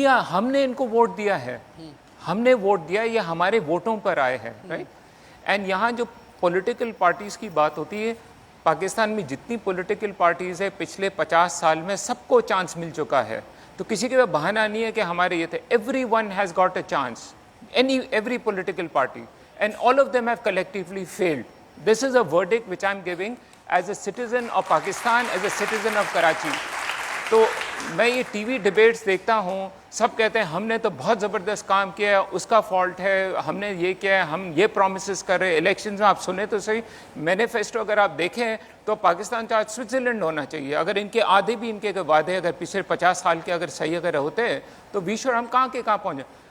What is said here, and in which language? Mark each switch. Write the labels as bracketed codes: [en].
[ur] ہم نے ان کو ووٹ دیا ہے, ہم نے ووٹ دیا, یہ ہمارے ووٹوں پر آئے ہیں, رائٹ. اینڈ یہاں جو پولیٹیکل پارٹیز کی بات ہوتی ہے, پاکستان میں جتنی پولیٹیکل پارٹیز ہے پچھلے 50 سال میں سب کو چانس مل چکا ہے. تو کسی کے پاس بہانہ نہیں ہے کہ ہمارے یہ تھے. [en] Every one has got a chance, every political party, and all of them have collectively failed. This is a verdict which I'm giving as a citizen of Pakistan, as a citizen of Karachi. [ur] تو میں یہ T V debates دیکھتا ہوں, سب کہتے ہیں ہم نے تو بہت زبردست کام کیا ہے, اس کا فالٹ ہے, ہم نے یہ کیا ہے, ہم یہ پرومسز کر رہے ہیں. الیکشنز میں آپ سنیں تو صحیح, مینیفیسٹو اگر آپ دیکھیں تو پاکستان کا آج سوئٹزرلینڈ ہونا چاہیے. اگر ان کے آدھے بھی ان کے وعدے اگر پچھلے 50 سال کے اگر صحیح اگر ہوتے ہیں تو ہم کہاں کے کہاں پہنچے.